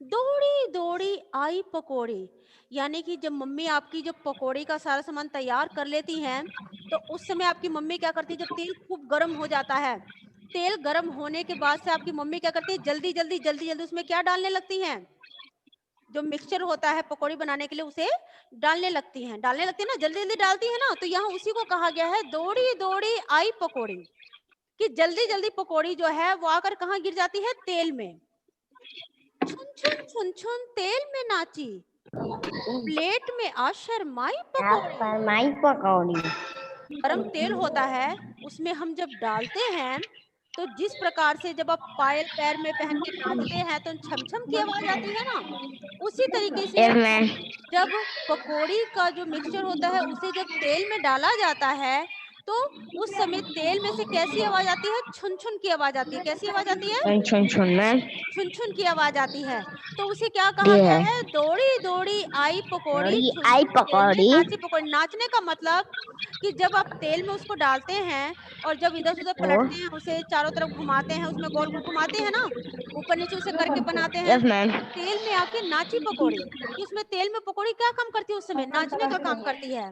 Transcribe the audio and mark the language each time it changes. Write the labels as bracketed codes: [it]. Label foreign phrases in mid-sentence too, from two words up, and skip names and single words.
[hi] दौड़ी दौड़ी आई पकौड़ी, यानी कि जब मम्मी आपकी जब पकौड़ी का सारा सामान तैयार कर लेती हैं, तो उस समय आपकी मम्मी क्या करती है, जब तेल खूब गर्म हो जाता है, तेल गर्म होने के बाद से आपकी मम्मी क्या करती है, जल्दी जल्दी जल्दी जल्दी उसमें क्या डालने लगती हैं, जो मिक्सचर होता है पकौड़ी बनाने के लिए उसे डालने लगती हैं, ना, जल्दी जल्दी डालती है ना, तो यहाँ उसी को कहा गया है दौड़ी दौड़ी आई पकौड़ी, कि जल्दी जल्दी पकौड़ी जो है वो आकर कहाँ गिर जाती है, तेल में। छुन छुन तेल में नाची, प्लेट में आ शर्माई पकौड़ी। फरमाई पकौड़ी। गरम तेल होता है, उसमें हम जब डालते हैं, तो जिस प्रकार से जब आप पायल पैर में पहन के नाचते हैं तो छम छम की आवाज आती है ना, उसी तरीके से [en] Yes ma'am. [hi] जब पकोड़ी का जो मिक्सचर होता है उसे जब तेल में डाला जाता है, तो उस समय तेल में से कैसी आवाज आती है, छुन छुन की आवाज आती है। कैसी आवाज आती है, छुन छुन मैम। छुन छुन की आवाज आती है। तो उसे क्या कहा जी गया है। है, दौड़ी दौड़ी आई पकौड़ी, दौड़ी छुन आई छुन तेल में पकौड़ी। नाची पकौड़ी। नाचने का मतलब कि जब आप तेल में उसको डालते हैं और जब इधर से उधर ओ पलटते हैं, उसे चारों तरफ घुमाते हैं, उसमें गोल गोल घुमाते हैं ना, ऊपर नीचे उसे करके बनाते हैं, [en] Yes ma'am. [hi] तो तेल में आके नाची पकौड़ी, कि उसमें तेल में पकौड़ी क्या काम करती है, उस समय नाचने का काम करती है।